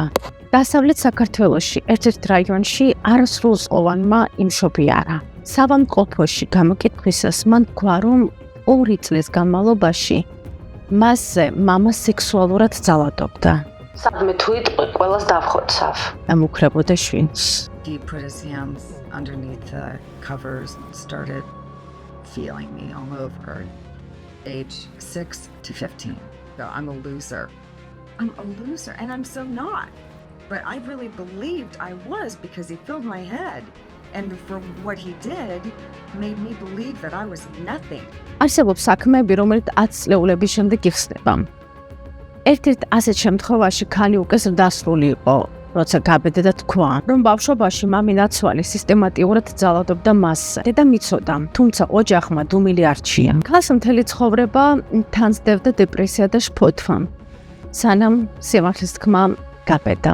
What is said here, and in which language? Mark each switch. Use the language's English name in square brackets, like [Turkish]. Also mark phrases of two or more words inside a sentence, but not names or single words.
[Georgian] დასავლეთ საქართველოში ერთ-ერთ რაიონში არასრულწლოვანმა იმშობიარა. სავანმყოფოში გამოკითხვისას მან თქვა, რომ 2 წლის განმავლობაში მასზე მამა სექსუალურად ძალადობდა. სადმე თუ იტყვი, ყველას დავხოცავ. ამუქრებოდა შვინს. [English] He put his hands underneath the covers and started feeling me all over, age 6 to 15. So I'm a loser. I'm a loser, and I'm so not. But I really believed I was because he filled my head. And for what he did, made me believe that I was nothing. [Georgian] არსებობს საქმეები, რომელიც 10 წლეულების შემდეგ იხსნება. ერთ-ერთ ასეთ შემთხვევაში ქალი უკვე ზრდასრული იყო, როცა გაბედა და თქვა, რომ ბავშვობაში მამენაცვალი სისტემატიურად ძალადობდა მასზე. დედამ იცოდა, თუმცა ოჯახმა დუმილი არჩია. ქალს მთელი ცხოვრება თანძდევდა დეპრესია და შფოთვა, სანამ სიმართლის თქმა გაბედა.